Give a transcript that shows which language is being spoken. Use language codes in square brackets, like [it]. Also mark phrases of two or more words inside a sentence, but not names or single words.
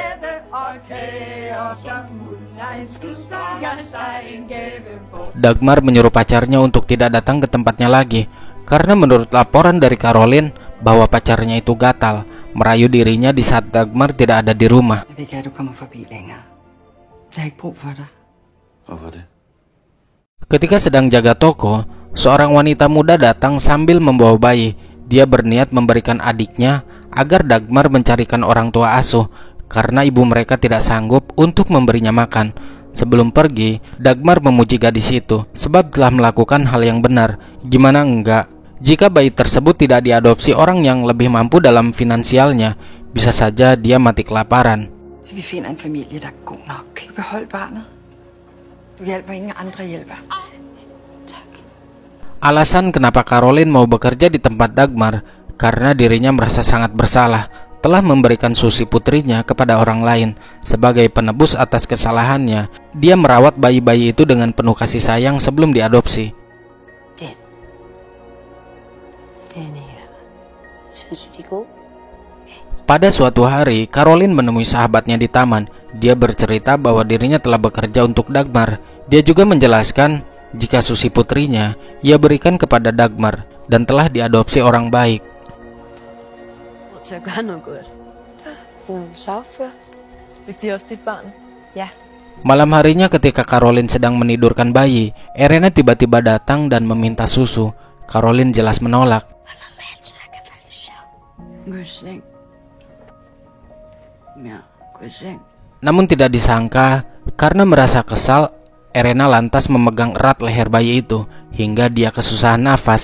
[id] Dagmar menyuruh pacarnya untuk tidak datang ke tempatnya lagi, karena menurut laporan dari Caroline bahwa pacarnya itu gatal. merayu dirinya di saat Dagmar tidak ada di rumah. [da] Jeg vil ikke have, du kommer forbi længere. Jeg har ikke brug for dig. Hvorfor det? [id] Ketika sedang jaga toko, seorang wanita muda datang sambil membawa bayi. Dia berniat memberikan adiknya agar Dagmar mencarikan orang tua asuh karena ibu mereka tidak sanggup untuk memberinya makan. Sebelum pergi, Dagmar memuji gadis itu sebab telah melakukan hal yang benar. Gimana enggak? Jika bayi tersebut tidak diadopsi orang yang lebih mampu dalam finansialnya, bisa saja dia mati kelaparan. [da] Så vi finder en familie, der er god nok. Kan du beholde barnet? Du hjælper, ingen andre hjælper. Tak. [id] Alasan kenapa Caroline mau bekerja di tempat Dagmar karena dirinya merasa sangat bersalah telah memberikan Susi putrinya kepada orang lain. Sebagai penebus atas kesalahannya, dia merawat bayi-bayi itu dengan penuh kasih sayang sebelum diadopsi. Pada suatu hari, Caroline menemui sahabatnya di taman. Dia bercerita bahwa dirinya telah bekerja untuk Dagmar. Dia juga menjelaskan jika Susi putrinya ia berikan kepada Dagmar dan telah diadopsi orang baik. [da] Til at gøre noget godt. Du er sagfører. Fik de også dit barn? Ja. [id] Malam harinya ketika Caroline sedang menidurkan bayi, Erena tiba-tiba datang dan meminta susu. Caroline jelas menolak. Namun tidak disangka, karena merasa kesal, Erena lantas memegang erat leher bayi itu hingga dia kesusahan nafas.